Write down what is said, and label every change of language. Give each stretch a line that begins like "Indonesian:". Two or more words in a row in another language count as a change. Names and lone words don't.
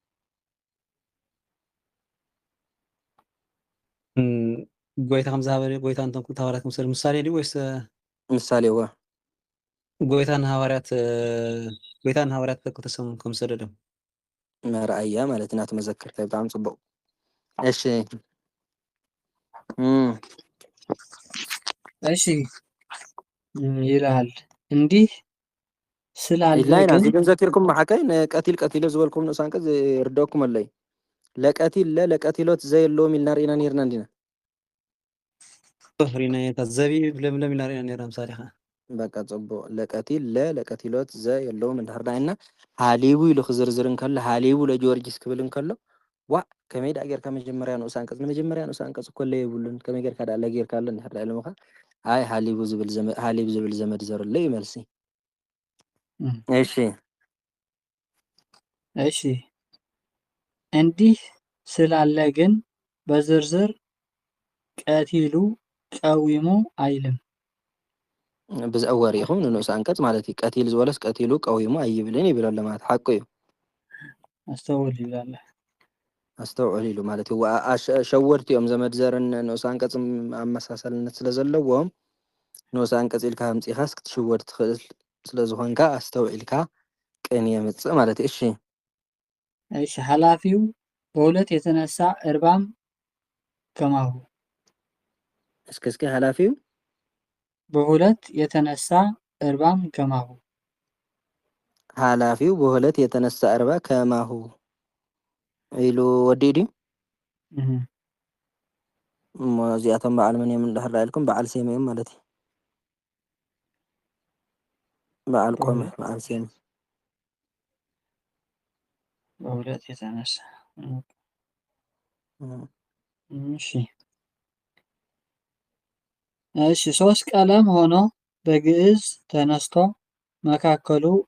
Tigrinya: ጎይታ ከም ዝሃበ ጎይታ እንቶም ክልተ ሃዋርያት ምሳሌ ምሳሌ ድዩ ወይስ ምሳሌ ዋ ጎይታን ሃዋርያት ክልተ ሰሙ ከም ሰደዶም መርአያ ማለት ናቱ መዘክርታ ብጣዕሚ ጽቡቅ እሺ
Amharic: እሺ ይላል እንዲህ ስላለ
Tigrinya: ግን ግን ዘኪርኩም ማሐከይ ቀቲል ቀቲሎ ዝበልኩም ንኡስ አንቀጽ ይርዳኩም ኣለይ ለቀቲል ለቀቲሎት ዘየለውም ኢልና ሪና ነርና እንዲና ሪና ዘቢብ ለምለም ኢልና ሪና ነርና ምሳሌ ኸ በቃ ጽቡቅ ለቀቲል ለቀቲሎት ዘየለውም እንድሕርዳይና ሃሊቡ ኢሉ ክዝርዝርን ከሎ ሃሊቡ ለጆርጂስ ክብልን ከሎ ዋ ከመይ ዳ ጌርካ መጀመርያ ንኡስ አንቀጽ ንመጀመርያ ንኡስ አንቀጽ እኮ ለየብሉን ከመይ ጌርካ ዳ ለጌርካ ኣሎ እንድሕር ኢሉ ምኻ አይ ሃሊቡ ዝብል ዘመድ ዘርለ ይመልሲ እሺ
Amharic: እሺ እንዲህ ስላለ ግን በዝርዝር ቀቲሉ ቀዊሙ አይልም
Tigrinya: ብዝአወሪኹም ንኡስ አንቀጽ ማለት እዩ ቀቲል ዝበለስ ቀቲሉ ቀዊሙ አይብልን ይብል ኣሎ ማለት ሓቂ እዩ
Amharic: አስተውል ይላል
Tigrinya: አስተውዕል ኢሉ ማለት እዩ ሸወድቲ እዮም ዘመድ ዘርን ንኡስ አንቀጽ አመሳሰልነት ስለ ዘለዎም ንኡስ አንቀጽ ኢልካ ኣምጺኻስ ክትሽወድ ትኽእል ስለ ዝኾንካ አስተውዒልካ ቅን የምጽእ ማለት እዩ እሺ
Amharic: እሺ ኃላፊው በሁለት የተነሳ እርባም ከማሁ እስኪ ኃላፊው በሁለት የተነሳ እርባም ከማሁ ኃላፊው በሁለት የተነሳ እርባ ከማሁ
Tigrinya: ኢሉ ወዲዲ እዚኣቶም በዓል መን እዮም እንድሕር ኢልኩም በዓል ሴም እዮም ማለት እዩ በዓል ቆመ በዓል ሴም
Amharic: በሁለት የተነሳ እሺ እሺ ሶስት ቀለም ሆኖ በግዕዝ ተነስቶ መካከሉ